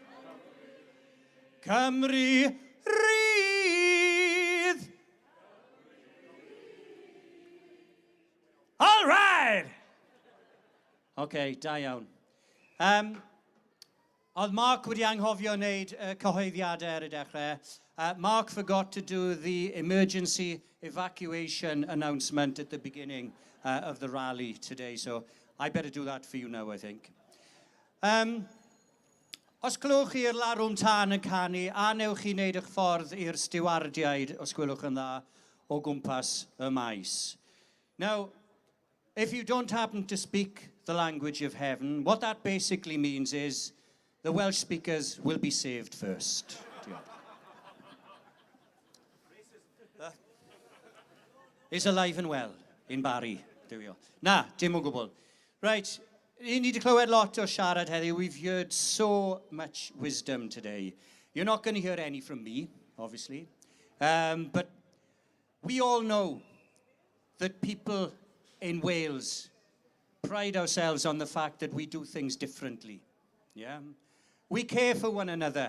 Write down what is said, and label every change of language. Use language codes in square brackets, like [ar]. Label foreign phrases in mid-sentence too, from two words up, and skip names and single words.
[cy] Cymru rydd. [en] All right. [cy] Okay, da iawn. Oedd Mark wedi anghofio wneud cyhoeddiadau ar y dechrau. [en] Mark forgot to do the emergency evacuation announcement at the beginning of the rally today, so I better do that for you now, I think. [cy] Os glywch chi'r larwm tân yn canu, a newch chi wneud eich ffordd i'r stiwardiaid, os gwelwch yn dda, o gwmpas y maes. [en] Now, if you don't happen to speak the language of heaven, what that basically means is the Welsh speakers will be saved first. Is alive and well in BARRI. There we go. [cy] Na, dim o gwbl. [en] Right. You need to [cy] clywed lot o siarad heddiw. [en] We've heard so much wisdom today. You're not going to hear any from me, obviously. But we all know that people in Wales pride ourselves on the fact that we do things differently. Yeah? We care for one another.